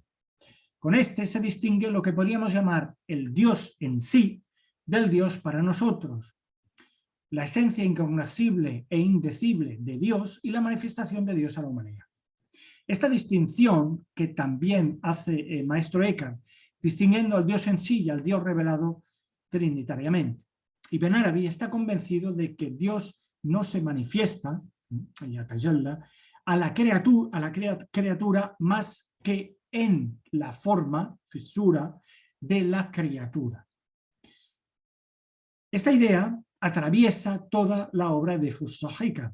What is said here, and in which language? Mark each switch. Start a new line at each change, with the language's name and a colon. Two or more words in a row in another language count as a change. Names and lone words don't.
Spanish: Con este se distingue lo que podríamos llamar el Dios en sí del Dios para nosotros, la esencia incognoscible e indecible de Dios y la manifestación de Dios a la humanidad. Esta distinción que también hace el maestro Eckhart, distinguiendo al Dios en sí y al Dios revelado trinitariamente. Ibn Arabi está convencido de que Dios no se manifiesta a la criatura más que en la forma, fisura, de la criatura. Esta idea atraviesa toda la obra de Fussahika.